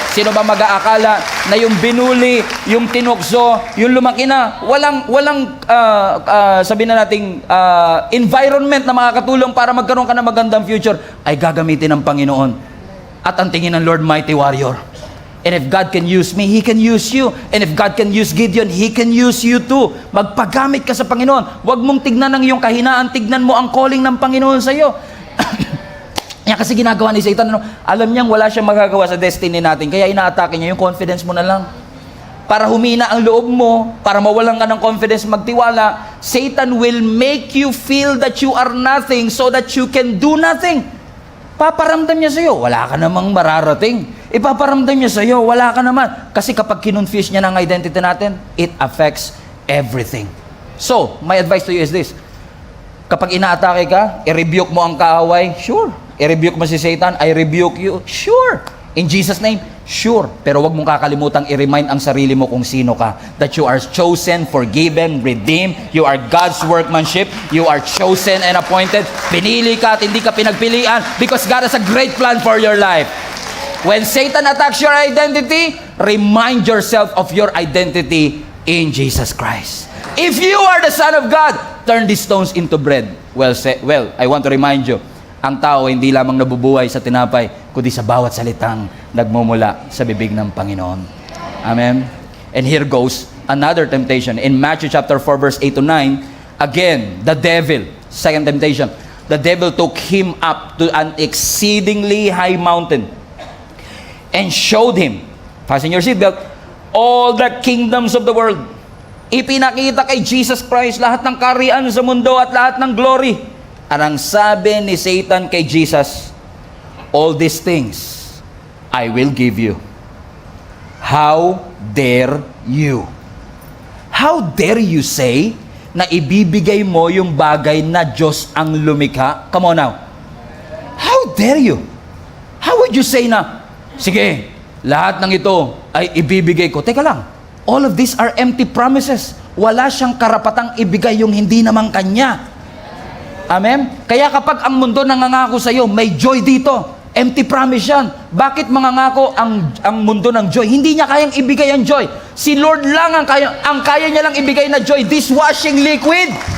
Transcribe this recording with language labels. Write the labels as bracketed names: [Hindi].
[Filipino] Sino ba mag-aakala na yung binuli, yung tinukso, yung lumaki na, walang sabihin na nating environment na makakatulong para magkaroon ka ng magandang future, ay gagamitin ng Panginoon. At ang tingin ng Lord, mighty warrior. [English] And if God can use me, He can use you. And if God can use Gideon, He can use you too. [Filipino] Magpagamit ka sa Panginoon. Huwag mong tignan ang iyong kahinaan, tignan mo ang calling ng Panginoon sa iyo. Yan kasi ginagawa ni Satan, alam niyang wala siyang magagawa sa destiny natin, kaya inaatake niya yung confidence mo na lang. Para humina ang loob mo, para mawalan ka ng confidence, magtiwala, [English] Satan will make you feel that you are nothing so that you can do nothing. [Filipino] Paparamdam niya sa iyo, wala ka namang mararating. Ipaparamdam niya sa iyo, wala ka naman. Kasi kapag kinonfuse niya ng identity natin, [English] it affects everything. So, my advice to you is this. [Filipino] Kapag inaatake ka, i-rebuke mo ang kaaway, sure. I-rebuke mo si Satan, [English] I rebuke you, [Filipino] sure. [English] In Jesus' name, [Filipino] Sure, pero wag mong kakalimutang i-remind ang sarili mo kung sino ka. [English] That you are chosen, forgiven, redeemed. You are God's workmanship. You are chosen and appointed. [Filipino] Pinili ka at hindi ka pinagpilian [English] because God has a great plan for your life. When Satan attacks your identity, remind yourself of your identity in Jesus Christ. If you are the Son of God, turn these stones into bread. Well, I want to remind you, [Filipino] ang tao hindi lamang nabubuhay sa tinapay, kundi sa bawat salitang nagmumula sa bibig ng Panginoon. [English] Amen? And here goes another temptation. In Matthew chapter 4 verse 8 to 9, again, the devil, second temptation, the devil took him up to an exceedingly high mountain and showed him, fasten your seatbelt, all the kingdoms of the world. [Filipino] Ipinakita kay Jesus Christ lahat ng kaharian sa mundo at lahat ng glory. At ang sabi ni Satan kay Jesus, [English] all these things I will give you. How dare you? How dare you say [Filipino] na ibibigay mo yung bagay na Diyos ang lumikha? [English] Come on now. How dare you? How would you say na, [Filipino] sige, lahat ng ito ay ibibigay ko. Teka lang, [English] all of these are empty promises. [Filipino] Wala siyang karapatang ibigay yung hindi naman kanya. Amen? Kaya kapag ang mundo nangangako sa iyo, may joy dito. Empty promise yan. Bakit mangangako ang mundo ng joy? Hindi niya kayang ibigay ang joy. Si Lord lang ang kaya niya lang ibigay na joy. Dishwashing liquid.